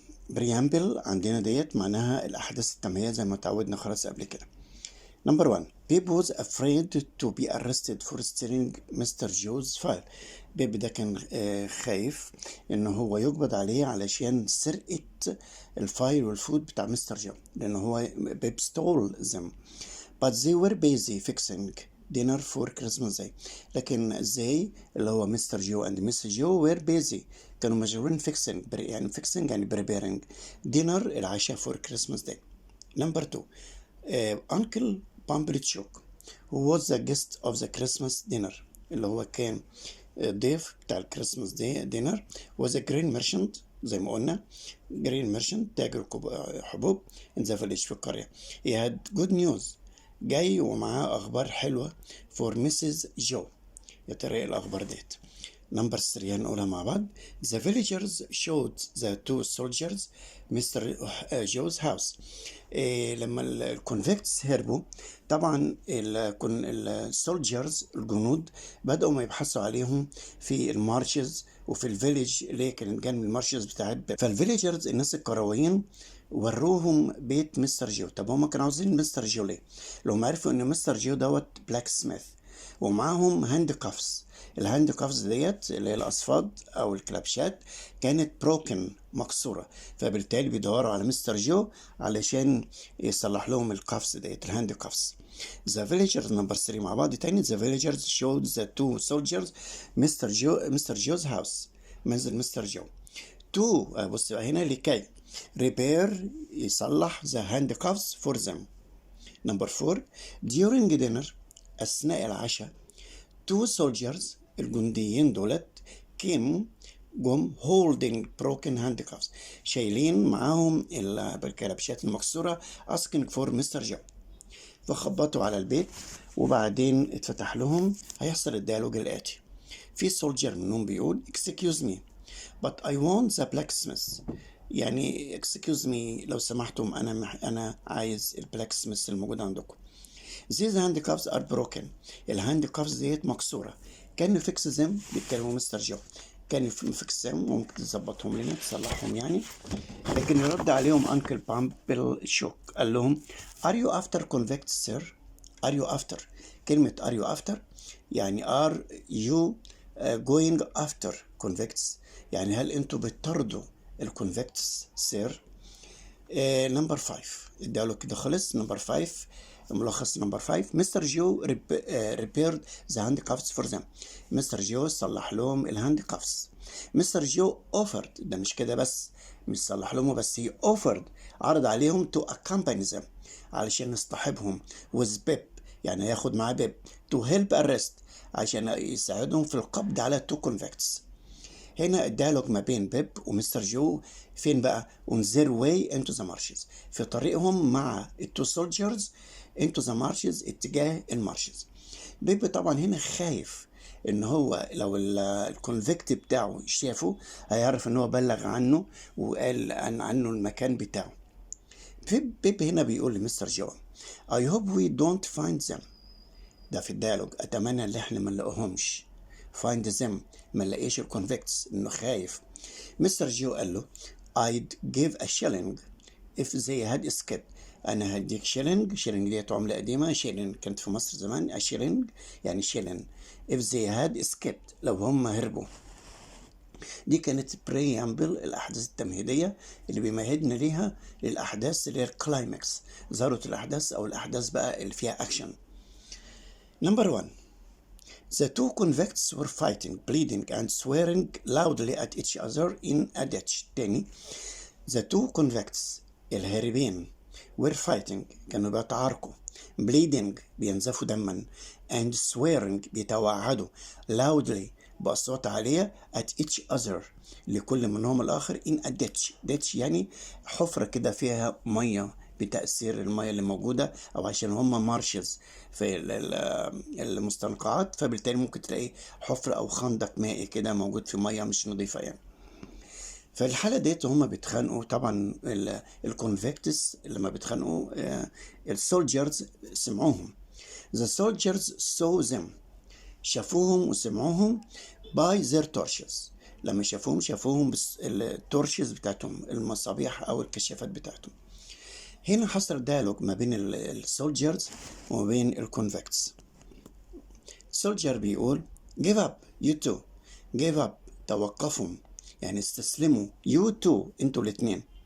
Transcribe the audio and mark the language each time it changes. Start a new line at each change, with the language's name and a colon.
Arabic: بريامبل عندنا ديت معناها الأحداث التمهيدية زي ما تعودنا خلاص قبل كده.
English: Number 1. Babe was afraid to be arrested for stealing Mr. Joe's file.
Arabic: بيب ده كان خايف إنه هو يقبض عليه علشان سرقة الفايل والفود بتاع مستر جو، لأنه هو بيب
English: stole them. But they were busy fixing dinner for Christmas Day.
Arabic: لكن they اللي هو مستر جو and Mrs.
English: Joe were busy،
Arabic: كانوا مشغولين
English: fixing يعني preparing dinner العشاء for Christmas Day. Number 2. Uncle Pumblechook who was the guest of the Christmas dinner،
Arabic: اللي هو كان ضيف بتاع الكريسماس
English: dinner was a grain merchant
Arabic: زي ما قلنا
English: grain merchant
Arabic: تاجر حبوب
English: in the village
Arabic: في القرية.
English: he had good news،
Arabic: جاي ومعاه أخبار حلوة
English: for Mrs. Joe.
Arabic: يا ترى إيه الأخبار ديت؟ نمبر 3 هنقولها مع بعض.
English: The villagers showed the two soldiers Mr. Joe's house.
Arabic: لما الكونفيكتس هربوا طبعا السولجرز الجنود بدأوا ما يبحثوا عليهم في المارشز وفي الفيليج اللي كانت جنب المارشز بتاعت بيب. فالفيليجرز الناس القرويين وروهم بيت مستر جو. طب هم كانوا عاوزين مستر جو ليه؟ لو عرفوا ان مستر جو دوت بلاك سميث ومعاهم هاند كافز. الهاند كافز ديت اللي هي الأصفاد أو الكلابشات كانت بروكن مكسورة، فبالتالي بيدوروا على مستر جو علشان يصلح لهم الكافز ديت الهاند كافز.
English: The villagers
Arabic: نمبر 3 مع بعض تاني.
English: The villagers showed the two soldiers Mr.
Arabic: Joe's house، منزل مستر جو. بص هنا لكي repair يصلح
English: the hand cuffs for them. Number 4. During dinner
Arabic: أثناء العشاء
English: two soldiers
Arabic: الجنديين دولت جم
English: holding broken handcuffs،
Arabic: شايلين معاهم الكلبشات المكسورة
English: asking for Mr. Joe.
Arabic: فخبطوا على البيت وبعدين اتفتح لهم. هيحصل الديالوج الآتي. في soldier منهم بيقول
English: excuse me but I want the blacksmith،
Arabic: يعني excuse me لو سمحتم أنا عايز البلاكسميث الموجود عندكم.
English: These handcuffs are broken،
Arabic: الهاند كافز ديت مكسورة.
English: Can you fix them؟
Arabic: بيتكلموا مستر جو. كان فيكسهم ممكن تظبطهم لنا تصلحهم يعني. لكن يرد عليهم أنكل بام بالشوك، قال لهم
English: are you after convicts sir؟
Arabic: are you after، كلمة are you after يعني
English: are you going after convicts،
Arabic: يعني هل انتوا بتطردوا الكونفكتس سير؟ نمبر 5 اداله كده خلص. نمبر 5 ملخص نمبر 5.
English: Mister Joe repaired the handcuffs for them.
Arabic: مستر جو صلح لهم الهاند كافس. مستر جو offered، ده مش كده بس، مش صلح لهم بس، هي offered عرض عليهم
English: to accompany them
Arabic: علشان يصطحبهم with بيب، يعني ياخد معاه بيب
English: to help arrest
Arabic: عشان يساعدهم في القبض على
English: two convicts.
Arabic: هنا الديالوج ما بين بيب ومستر جو فين بقى؟
English: on their way into the marshes،
Arabic: في طريقهم مع التو soldiers into the marshes، اتجاه المارشز. بيب طبعا هنا خايف ان هو لو الكونفكت بتاعه شافه هيعرف ان هو بلغ عنه وقال عنه المكان بتاعه. بيب هنا بيقول لمستر جو
English: I hope we don't find them،
Arabic: ده في الديالوج، اتمنى ان احنا ما نلاقوهمش.
English: find them
Arabic: ما نلاقيش الكونفكتس، انه خايف. مستر جو قال له
English: I'd give a shilling if they had escaped،
Arabic: انا هديك شيلينج. شيلينج ديت عملة قديمة، شيلينج كانت في مصر زمان، شيلينج يعني شيلين.
English: if they had escaped
Arabic: لو هم هربوا. دي كانت بريامبل، الاحداث التمهيديه اللي بيمهدنا ليها للاحداث اللي هي الكلايمكس، ذروه الاحداث او الاحداث بقى اللي فيها اكشن.
English: Number 1. The two convicts were fighting, bleeding, and swearing loudly at each other in a ditch.
Arabic: تاني.
English: The two convicts الهاربين were fighting
Arabic: كانوا بيتعاركوا،
English: bleeding
Arabic: بينزفوا دما،
English: and swearing بيتوعدوا loudly
Arabic: بأصوات عالية
English: at each other
Arabic: لكل منهم الآخر
English: in a ditch.
Arabic: ditch يعني حفرة كده فيها مية بتأثير المية اللي موجودة، أو عشان هما مارشز في المستنقعات، فبالتالي ممكن تلاقي حفرة أو خندق مائي كده موجود في مية مش نظيفة يعني. فالحالة ديت هما بيتخانقوا طبعا، الكونفكتس لما بيتخانقوا السولجرز سمعوهم.
English: The soldiers saw them
Arabic: شافوهم وسمعوهم
English: by their torches،
Arabic: لما شافوهم بالتورشز بتاعتهم، المصابيح أو الكشافات بتاعتهم. هنا حصل ديالوج ما بين السولجرز وما بين الكونفكتس. السولجر بيقول
English: give up you two،
Arabic: give up توقفوا يعني استسلموا، you two انتوا الاثنين.